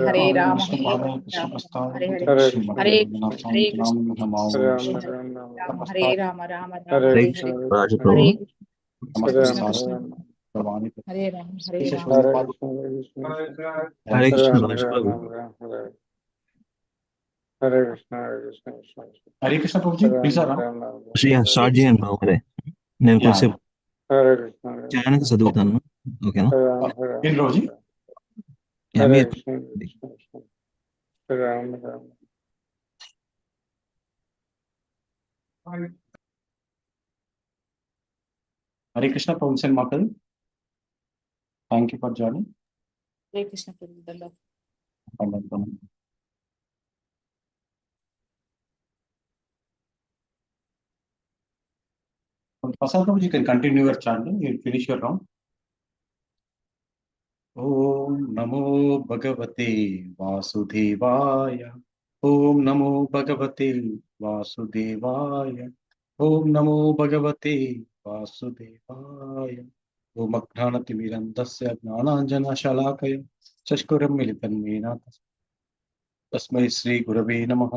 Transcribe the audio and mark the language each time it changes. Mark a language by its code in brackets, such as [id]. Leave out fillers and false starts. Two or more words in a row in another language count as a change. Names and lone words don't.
[sa] Hare Rama Rama Hare Hare. Hare Krishna Hare Rama Rama Hare Hare Krishna, Hare. Hare Krishna, Hare Hare Krishna Rama, Krishna Hare Hare Rama Hare Rama. Krishna, Hare Krishna, Hare Hare Krishna, Rama, Ramesh Hare Prabhu. Rama, Hare Krishna, Hare Krishna, Krishna Krishna, Hare Krishna Prabhuji, Hare [en] please [sa] Rama, [en] around. [sa] Hare Rama, [te] స్టార్ట్ చేయండి బాబు మరి నేను [en] Yeah. [te] కొంచెంసేపు [sa] Hare Krishna, Hare [te] చేయడానికి [sa] Krishna, [te] చదువుతాను ఓకేనా [sa] Hare Rama, Hare [en] In [sa] Rama, Prabhuji. Hare Krishna, Krishna Krishna, Hare Rama, Hare Rama. [en] Hare Krishna Prabhuji and Mataji. Thank you for joining. [sa] Hare Krishna Prabhu. [en] Prasad Prabhuji, you can continue your chanting. You'll finish your round. [sa] Om Namo Bhagavate Vasudevaya. Om Namo Bhagavate Vasudevaya. Om Namo Bhagavate Vasudevaya. Om Ajnanatimirandasya Jnananjana Shalakaya Chashkuram Militam Mena Tasmai Sri Gurave Namaha.